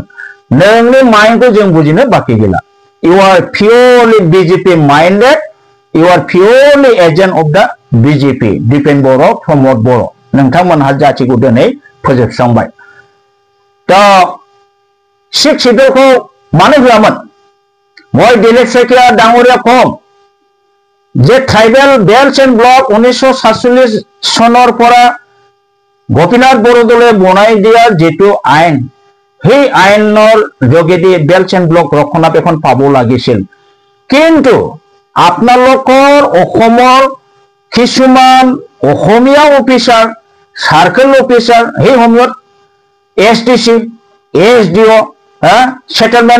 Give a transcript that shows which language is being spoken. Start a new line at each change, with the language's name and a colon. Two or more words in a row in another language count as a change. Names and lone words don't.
Bodo: नोंनि माइन्डखौ जों बुजिनो बाखि गैला।
English: you are purely BJP minded, you are purely agent of the BJP
Bodo: दिपेन बर' प्रमद बर' नोंथांमोनहा जाथिखौ दिनै फोजोबस्रांबाय। दा सिक्स सिडुलखौ मानो होआमोन?
Assamese: মই दिलीप शइकिया डांगरिया कम যে
English: tribal belt and block
Assamese: 1947 সনৰ পৰা গোপীনাথ বৰদলৈ বনাই দিয়া যেটো আইন সেই আইনৰ যোগেদি
English: belt and block
Assamese: ৰক্ষণাবেক্ষণ পাব লাগিছিল। কিন্তু আপোনালোকৰ অসমৰ কিছুমান অসমীয়া অফিচাৰ
English: circle officer
Assamese: সেই সময়ত
English: SDC SDO settlement